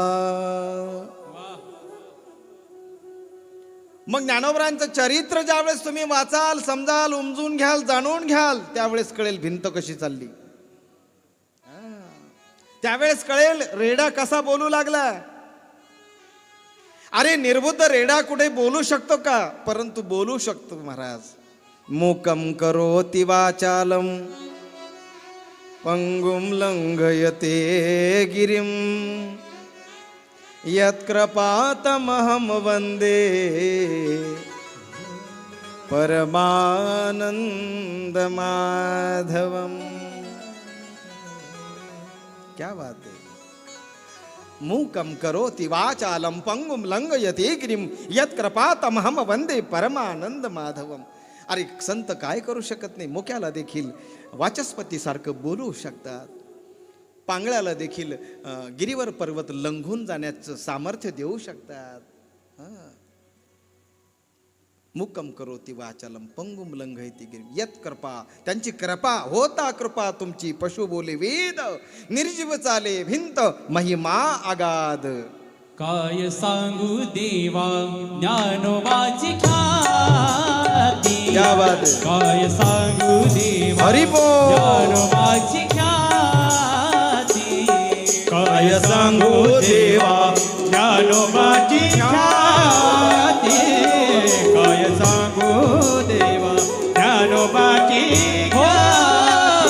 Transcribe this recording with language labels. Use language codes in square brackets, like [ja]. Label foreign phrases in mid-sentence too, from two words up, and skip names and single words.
[mr] मग ज्ञानोबरांचं चरित्र ज्यावेळेस तुम्ही वाचाल, समजाल, उमजून घ्याल, जाणून घ्याल, त्यावेळेस कळेल भिंत कशी चालली. त्यावेळेस कळेल रेडा कसा बोलू लागला. अरे निर्बुद्ध रेडा कुठे बोलू शकतो का? परंतु बोलू शकतो महाराज. [sa] मूकं करोति वाचालं पंगुं लंघयते गिरिं यत्कृपातमहं वन्दे परमानंदमाधवम्. [hi] क्या बात है. [sa] मूकं करोति वाचालं पंगुं लंघयते गिरिं यत्कृपातमहं वन्दे परमानंदमाधवम्. [mr] अरे संत काय करू शकत नाही. मुक्याला देखील वाचस्पती सारखं बोलू शकतात. पांगळ्याला देखील गिरीवर पर्वत लंघून जाण्याचं सामर्थ्य देऊ शकतात. [sa] मुक्कम करोति वाचालम पंगुम लंघयति गिरी यत कृपा. [mr] त्यांची कृपा होता कृपा तुमची. पशु बोले वेद निर्जीव चाले भिंत महिमा आगाध. काय सांगू देवा ज्ञानोबाची ख्याती. [hi] क्या बात है. [mr] काय सांगू देवा हरी बोल. ज्ञानोबाची ख्याती. काय सांगू देवा ज्ञानोबाची ख्याती. काय सांगू देवा ज्ञानोबाची ख्याती.